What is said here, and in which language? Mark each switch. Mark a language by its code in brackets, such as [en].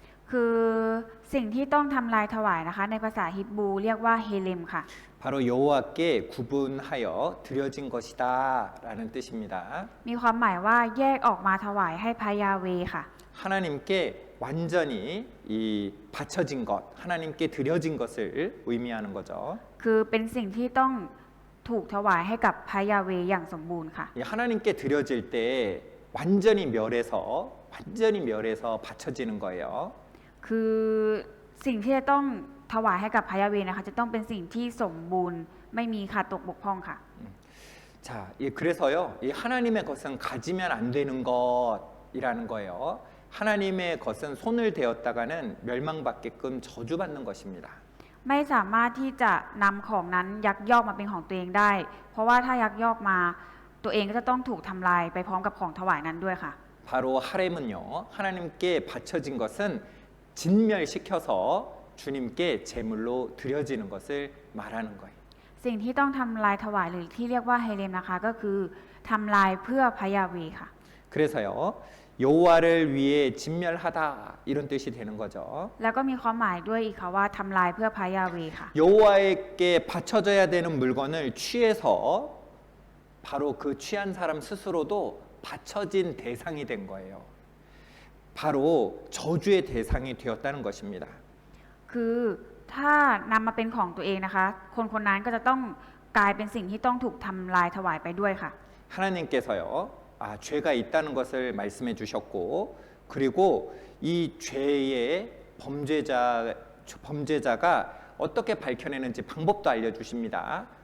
[th] คือสิ่งที่ต้องทำลายถวายนะคะในภาษาฮิบรูเรียกว่าเฮเลมค่ะ [ko] 바로 여호와께 구분하여 드려진 것이다라는 뜻입니다. [th] มีความหมายว่าแยกออกมาถวายให้พระยาเวห์ค่ะ [ko] 하나님께 완전히 이 바쳐진 것, 하나님께 드려진 것을 의미하는 거죠. [th] คือเป็นสิ่งที่ต้องถูกถวายให้กับพระยาเวห์อย่างสมบูรณ์ค่ะ [ko] 이 하나님께 드려질 때 완전히 멸해서 바쳐지는 거예요. [th] คือสิ่งที่จะต้องถวายให้กับพระยาเวห์นะคะจะต้องเป็นสิ่งที่สมบูรณ์ไม่มีขาดตกบกพร่องค่ะ [ko] 자, 그래서요, 이 하나님의 것은 가지면 안 되는 것이라는 거예요. 하나님의 것은 손을 대었다가는 멸망받게끔 저주받는 것입니다. [th] ไม่สามารถที่จะนำของนั้นยักยอกมาเป็นของตัวเองได้ เพราะว่าถ้ายักยอกมาตัวเองก็จะต้องถูกทำลายไปพร้อมกับของถวายนั้นด้วยค่ะ [ko] 바로 하렘은요, 하나님께 바쳐진 것은 진멸시켜서 주님께 제물로 드려지는 것을 말하는 거예요. [th] สิ่งที่ต้องทำลายถวายหรือที่เรียกว่าเฮเลมนะคะก็คือทำลายเพื่อพระยาเวห์ค่ะ [ko] 그래서요, 여호와를 위해 진멸하다 이런 뜻이 되는 거죠. [th] แล้วก็มีความหมายด้วยอีกค่ะว่าทำลายเพื่อพระยาเวห์ค่ะ [ko] 여호와에게 바쳐져야 되는 물건을 취해서 바로 그 취한 사람 스스로도 바쳐진 대상이 된 거예요. 바로 저주의 대상이 되었다는 것입니다. [th] คือถ้านำมาเป็นของตัวเองนะคะคนคนนั้นก็จะต้องกลายเป็นสิ่งที่ต้องถูกทำลายถวายไปด้วยค่ะ [ko] 하나님께서요, 죄가 있다는 것을 말씀해 주셨고, 그리고 이 죄의 범죄자가 어떻게 밝혀내는지 방법도 알려주십니다.